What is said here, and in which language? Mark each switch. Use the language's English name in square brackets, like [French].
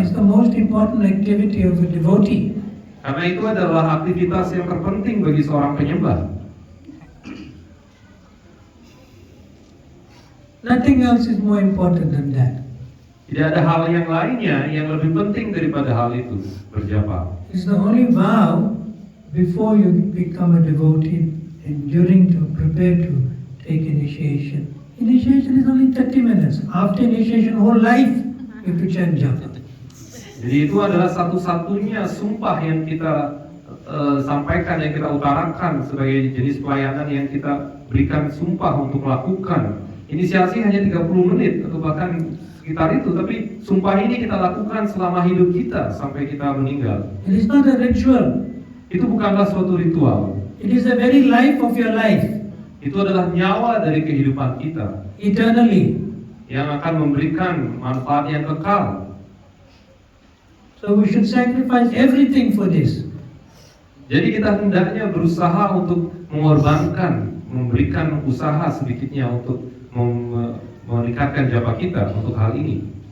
[English] It's the most important activity of a devotee. [Indonesian] Karena itu adalah aktivitas yang terpenting bagi seorang penyembah. [English] Nothing else is more important than that. [Indonesian] Tidak ada hal yang lainnya yang lebih penting daripada hal itu, berjapa. [English] It's the only vow before you become a devotee and during to prepare to take initiation. Initiation is only 30 minutes. After initiation, whole life you have to chant japa. [Indonesian] Jadi itu adalah satu-satunya sumpah yang kita sampaikan, yang kita utarakan sebagai jenis pelayanan yang kita berikan sumpah untuk melakukan. Inisiasi hanya 30 menit atau bahkan sekitar itu, tapi sumpah ini kita lakukan selama hidup kita sampai kita meninggal. [English] It is not a ritual. [Indonesian] Itu bukanlah suatu ritual. [English] It is the very life of your life, [Indonesian] Itu adalah nyawa dari kehidupan kita [English] eternally. [Indonesian] yang akan memberikan manfaat yang kekal. [English] So we should sacrifice everything for this. [Indonesian] Jadi kita hendaknya berusaha untuk mengorbankan, memberikan usaha sedikitnya untuk meningkatkan japa kita untuk hal ini.